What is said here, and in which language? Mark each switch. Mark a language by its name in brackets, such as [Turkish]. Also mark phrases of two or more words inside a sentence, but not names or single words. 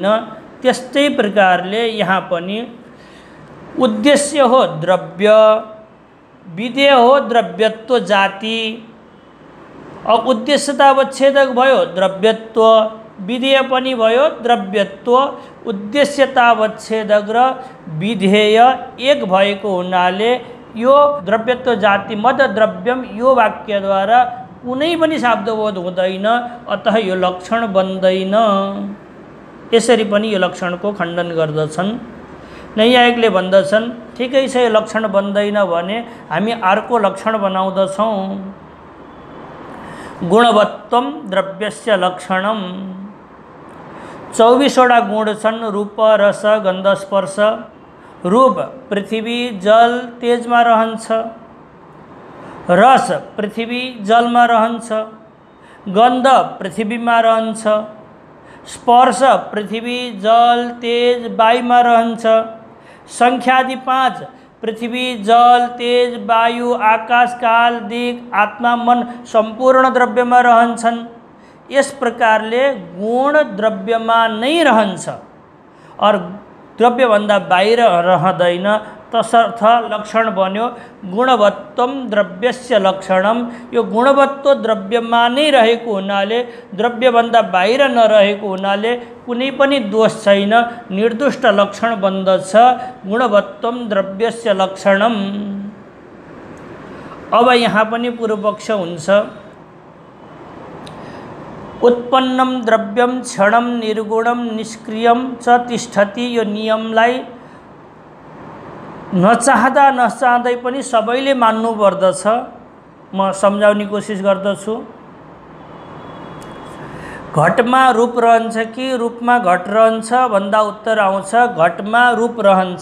[Nepali] त्यस्तै प्रकारले यहाँ पनि उद्देश्य हो द्रव्य, विधेय हो द्रव्यत्व जाति। अब उद्देश्यतावच्छेदक भयो द्रव्यत्व, विधेय पनि भयो द्रव्यत्व, उद्देश्यतावच्छेदक र विधेय एक भएको हुनाले यो द्रव्यत्व जाति [Sanskrit] मद द्रव्यम [Nepali] यो वाक्यद्वारा कुनै पनि शब्दबोध हुँदैन, अतः यो लक्षण बन्दैन। यसरी पनि यो लक्षणको खण्डन गर्दछन्। नैयायिकले भन्दछन् ठिकै छ यो लक्षण बन्दैन भने हामी अर्को लक्षण बनाउँदछौँ। [Sanskrit] गुणवत्वम द्रव्यस्य लक्षणम। [Nepali] 24 वटा गुण छन् रूप रस गन्ध स्पर्श। रूप पृथ्वी जल तेजमा रहन्छ, रस पृथ्वी जलमा रहन्छ, गन्ध पृथ्वीमा रहन्छ, स्पर्श पृथ्वी जल तेज वायुमा रहन्छ, संख्यादि 5 पृथ्वी जल तेज वायु आकाश काल दिक आत्मा मन सम्पूर्ण द्रव्यमा रहन्छन्। यस प्रकारले गुण द्रव्यमा नै रहन्छ और द्रव्यभन्दा बाहिर रहँदैन, तसर्थ लक्षण बन्यो [Sanskrit] गुणवत्वम द्रव्यस्य लक्षणम। [Nepali] यो गुणवत्व द्रव्यमा नै रहेको हुनाले द्रव्यभन्दा बाहिर नरहेको हुनाले कुनै पनि दोष छैन, निर्दुष्ट लक्षण बन्दछ [Sanskrit] गुणवत्वम द्रव्यस्य लक्षणम। [Nepali] अब यहाँ पनि पूर्वपक्ष हुन्छ। [Sanskrit] उत्पन्नम द्रव्यम क्षणम निर्गुणम निष्क्रियम च तिष्ठति। [Nepali] यो नियमलाई नचाहँदा नचाहँदै पनि सबैले मान्नु पर्दछ। म सम्झाउने कोसिस गर्दछु। घटमा रूप रहन्छ कि रूपमा घट रहन्छ भन्दा उत्तर आउँछ घटमा रूप रहन्छ।